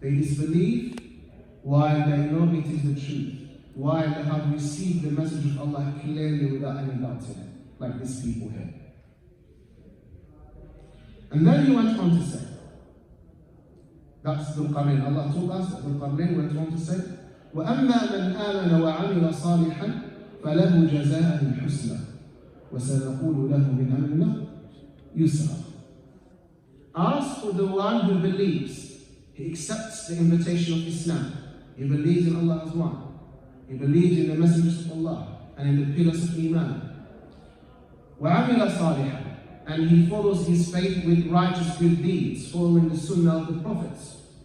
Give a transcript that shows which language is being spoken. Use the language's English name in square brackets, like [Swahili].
[English] They disbelieve while they know it is the truth, while they have received the message of Allah clearly without any doubt in it, like these people here. And then he went on to say, that's Dhul-Qarnain. Allah told us that Dhul-Qarnain went on to say, [Arabic] وَأَمَّا مَنْ آمَنَ وَعَمِلَ صَالِحًا فَلَهُ جَزَاءً الْحُسْنَى وَسَنَقُولُ لَهُ مِنْ أَمْرِنَا يُسْرًا. [English] As for the one who believes, he accepts the invitation of Islam. He believes in Allah as one. He believes in the messengers of Allah and in the pillars of Iman. [Arabic] وَعَمِلَ صَالِحًا. [English] And he follows his faith with righteous good deeds, following the sunnah of the prophets.